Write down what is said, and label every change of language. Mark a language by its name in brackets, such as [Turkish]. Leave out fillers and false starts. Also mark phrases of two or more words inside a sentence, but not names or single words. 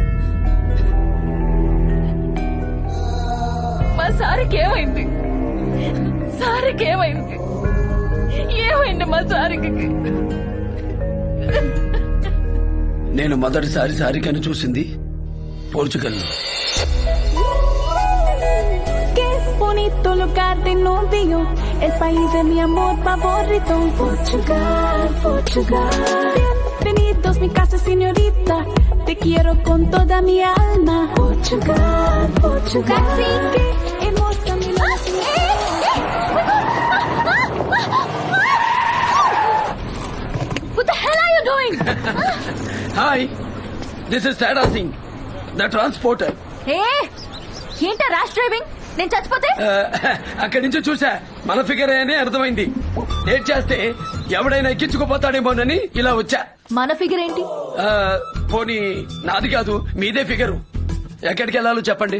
[Telugu] మా సారికి ఏమైంది? సారికి ఏమైంది? ఏమైంది మా సారికి? నేను మొదటిసారి సారికను చూసింది పోర్చుగల్లో. [Spanish] Bonito lugar de novio, el país de mi amor favorito. Portugal, Portugal. Bienvenidos mi casa señorita, te quiero con toda mi alma. Portugal, Portugal. Así que hermosa mi [English] What the hell are you doing? Hi, this is Tara Singh, the transporter. [Telugu] ఏంటా [English] rash driving? [Telugu] నేను చచ్చిపోతే? అక్కడి నుంచి చూసా, మన ఫిగర్ అని అర్థమైంది. లేట్ చేస్తే ఎవడైనా ఎక్కించుకుపోతాడేమోనని ఇలా వచ్చా. మన ఫిగర్ ఏంటి? పోనీ నాది కాదు, మీదే ఫిగరు. ఎక్కడికి వెళ్ళాలో చెప్పండి.